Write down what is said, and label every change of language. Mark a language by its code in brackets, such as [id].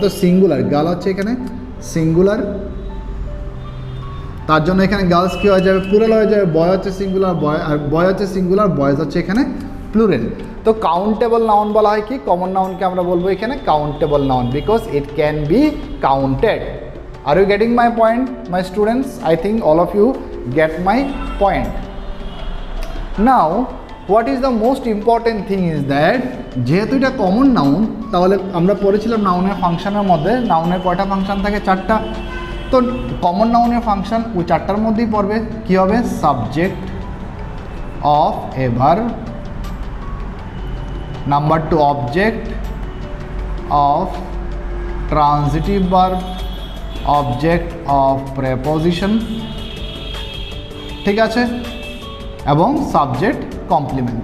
[bn] তো singular, girl হচ্ছে এখানে সিঙ্গুলার, তার জন্য এখানে গার্লস কী হয়ে যাবে? প্লুরাল হয়ে যাবে। বয় হচ্ছে সিঙ্গুলার, বয়, আর বয় হচ্ছে সিঙ্গুলার, বয়েজ হচ্ছে এখানে প্লুরাল। তো কাউন্টেবল নাউন বলা হয় কি? কমন নাউনকে আমরা বলবো এখানে countable noun, [en] Because it can be counted. Are you getting my point, my students? I think all of you get my point. Now, what is the most important thing is that [bn] যেহেতু এটা common noun, তাহলে আমরা পড়েছিলাম নাউনের ফাংশনের মধ্যে, নাউনের কয়টা ফাংশন থাকে? 4টা। তো কমন নাউনের ফাংশন ওই 4টার মধ্যেই পড়বে। কি হবে? Subject of A verb, number 2 object of transitive verb, object of preposition, ঠিক আছে, এবং সাবজেক্ট কমপ্লিমেন্ট।